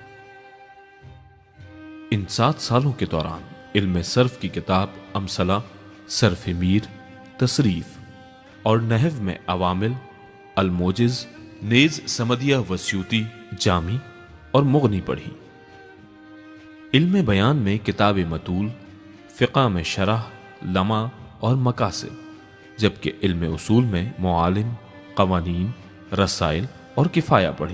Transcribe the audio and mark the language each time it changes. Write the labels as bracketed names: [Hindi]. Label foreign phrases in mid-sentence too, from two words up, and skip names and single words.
[Urdu] ان 7 سالوں کے دوران علم صرف کی کتاب امثلہ، صرف میر، تصریف اور نحو میں عوامل، الموجز، نیز سمدیہ و سیوطی، جامی اور مغنی پڑھی۔ علم بیان میں کتاب مطول، فقہ میں شرح، لمع اور مقاصد، جبکہ علم اصول میں معالم، قوانین، رسائل اور کفایہ پڑھی۔